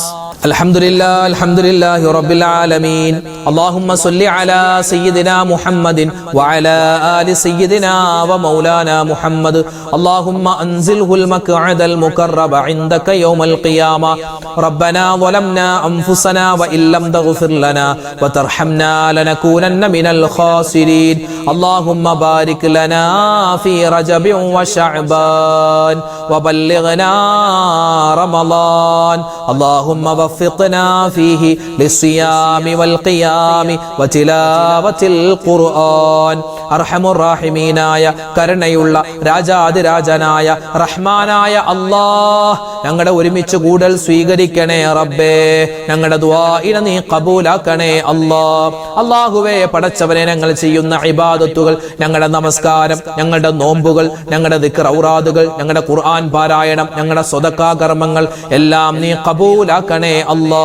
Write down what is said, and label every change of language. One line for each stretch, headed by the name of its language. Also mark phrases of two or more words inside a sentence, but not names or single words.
Arabic: الحمد لله رب العالمين اللهم صل على سيدنا محمد وعلى آل سيدنا ومولانا محمد اللهم أنزله المقعد المقرب عندك يوم القيامة ربنا ظلمنا أنفسنا وإن لم تغفر لنا وترحمنا لنكونن من الخاسرين اللهم بارك لنا في رجب وشعبان وبلغنا رمضان اللهم وفقنا فيه للصيام والقيام وتلاوة القرآن أرحم الراحمين
Malayalam: يا كرنيulla രാജാതിരാജനായ റഹ്മാനായ അല്ലാഹ് ഞങ്ങളുടെ ഒരുമിച്ച് കൂടൽ സ്വീകരിക്കണേ റബ്ബേ. ഞങ്ങളുടെ ദുആഇനെ നീ ഖബൂലാക്കണേ അല്ലാ. അല്ലാഹുവേ പടച്ചവനെ, ഞങ്ങൾ ചെയ്യുന്ന ഇബാദത്തുകൾ, ഞങ്ങളുടെ നമസ്കാരം, ഞങ്ങളുടെ നോമ്പുകൾ, ഞങ്ങളുടെ ദിക്ർ ഔറാദുകൾ, ഞങ്ങളുടെ ഖുർആൻ പാരായണം, ഞങ്ങളുടെ സ്വതക്കാ കർമ്മങ്ങൾ എല്ലാം നീ ഖബൂലാക്കണേ അല്ലാ.